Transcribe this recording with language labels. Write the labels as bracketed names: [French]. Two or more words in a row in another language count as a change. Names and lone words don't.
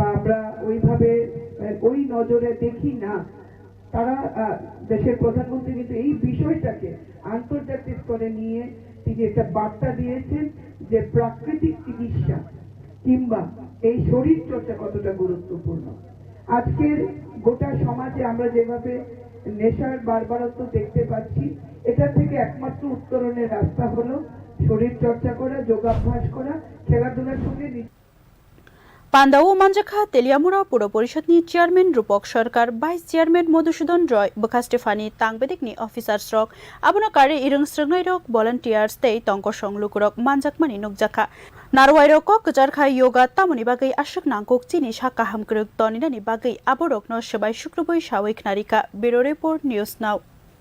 [Bangla] আমরা ওইভাবে ওই নজরে দেখি না তারা দেশের প্রধানমন্ত্রী কিন্তু এই বিষয়টাকে আন্তর্জাতিক স্তরে নিয়ে তিনি একটা বার্তা দিয়েছেন যে প্রাকৃতিক চিকিৎসা কিংবা এই শরীর চর্চা কতটা গুরুত্বপূর্ণ আজকের গোটা সমাজে আমরা যেভাবে নেশার বারবারত্ব দেখতে পাচ্ছি এটা থেকে একমাত্র উত্তরণের রাস্তা হলো শরীর চর্চা করা যোগাভ্যাস করা খেলাধুলার সঙ্গে [Kok Borok] Pandawo manjakha teliamura puro porishod ni chairman Rupok Sarkar [English] vice chairman [Kok Borok] Madhusudan Roy Bukha Stefani tangbedik ni officers rok abono kare irung srngai rok volunteers tei tongko songluk rok manjakmani nukjakha narwai rok kjar khai yoga tamoni bagai ashok nangkok chini shaka hamkruk tonina ni bagai aborok no sabai shukruboi shawik narika [English] bureau report news now